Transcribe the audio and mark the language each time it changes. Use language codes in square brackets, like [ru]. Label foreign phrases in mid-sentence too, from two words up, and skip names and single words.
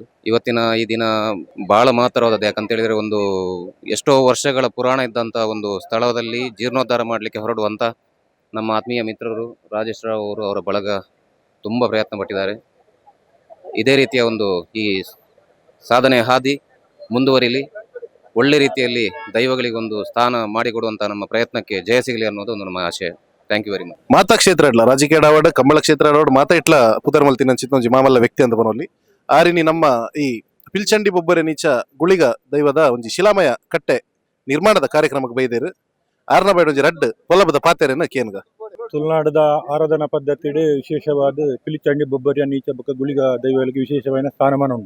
[kn] ಇವತ್ತಿನ ಈ ದಿನ ಬಹಳ ಮಹತ್ತರವಾದದ್ದು. ಯಾಕಂತ ಹೇಳಿದ್ರೆ ಎಷ್ಟೋ ವರ್ಷಗಳ ಪುರಾಣ ಇದ್ದಂತ ಸ್ಥಳದಲ್ಲಿ ಜೀರ್ಣೋದ್ಧಾರ ಮಾಡ್ಲಿಕ್ಕೆ ಹೊರಡುವಂತ ನಮ್ಮ ಆತ್ಮೀಯ ಮಿತ್ರರು ರಾಜೇಶ್ ರಾವ್ ಅವರು, ಅವರ ಬಳಗ ತುಂಬಾ ಪ್ರಯತ್ನ ಪಟ್ಟಿದ್ದಾರೆ. ಇದೇ ರೀತಿಯ ಈ ಸಾಧನೆ ಹಾದಿ ಮುಂದುವರಿಲಿ, ಒಳ್ಳೆ ರೀತಿಯಲ್ಲಿ ದೈವಗಳಿಗೆ ಸ್ಥಾನ ಮಾಡಿಕೊಡುವಂತ ನಮ್ಮ ಪ್ರಯತ್ನಕ್ಕೆ ಜಯ ಸಿಗಲಿ ಅನ್ನೋದು ನಮ್ಮ ಆಶಯ. [en] thank you very much. [tcy] ಮಾತಾ ಕ್ಷೇತ್ರ ಇಡ್ಲ ರಾಜಕೀಯ ಆಡವಾಡ ಕಂಬಳ ಕ್ಷೇತ್ರ ಆಡವಾಡ ಮಾತಾ ಇಟ್ಲ ಪುದರ್ ಮಲ್ತಿನ ಚಿತ್ತೊಂಜಿ ಮಾಮಲ್ಲ ವ್ಯಕ್ತಿ ಅಂತ ಬರೋಲಿ ಆರಿನಿ ನಮ್ಮ ಈ ಪಿಲ್ಚಂಡಿ ಬೊಬ್ಬರೆ ನೀಚ ಗುಳಿಗ ದೈವದ ಒಂಜಿ ಶಿಲಾಮಯ ಕಟ್ಟೆ ನಿರ್ಮಾಣದ ಕಾರ್ಯಕ್ರಮಕ್ಕೆ ಬೈದೇರು. ಆರ್ನಬೈಡ್ ಒಂಜಿ ರಡ್ಡ್ ಕೊಲ್ಲಬದ ಪಾತೆರೆನ ಕೇನ್ಗ ತುಳುನಾಡದ ಆರಾಧನಾ ಪದ್ಧತಿಡ್ ವಿಶೇಷವಾದ ಪಿಲಿಚಂಡಿ ಬೊಬ್ಬರಿಯ ನೀಚ ಬೊಕ್ಕ ಗುಳಿಗ ದೈವಗಳಿಗೆ ವಿಶೇಷವಾದ ಸ್ಥಾನಮಾನ ಉಂಟು.